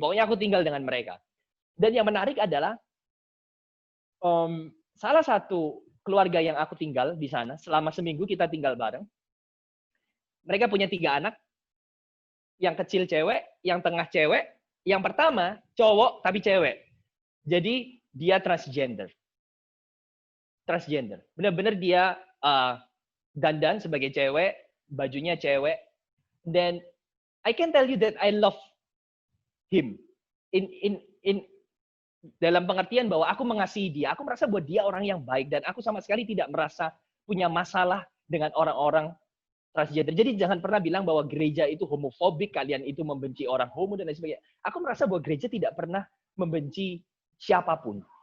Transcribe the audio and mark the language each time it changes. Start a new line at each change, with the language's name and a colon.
Indonesian: Pokoknya aku tinggal dengan mereka. Dan yang menarik adalah salah satu keluarga yang aku tinggal di sana, selama seminggu kita tinggal bareng. Mereka punya 3 anak. yang kecil cewek, yang tengah cewek, yang pertama cowok tapi cewek. Jadi dia transgender. Transgender. Benar-benar dia dandan sebagai cewek, bajunya cewek.
English: Dan I can tell you that I love him.
Indonesian: In dalam pengertian bahwa aku mengasihi dia, aku merasa bahwa dia orang yang baik dan aku sama sekali tidak merasa punya masalah dengan orang-orang transgender. Jadi jangan pernah bilang bahwa gereja itu homofobik, kalian itu membenci orang homo dan lain sebagainya. Aku merasa bahwa gereja tidak pernah membenci siapapun.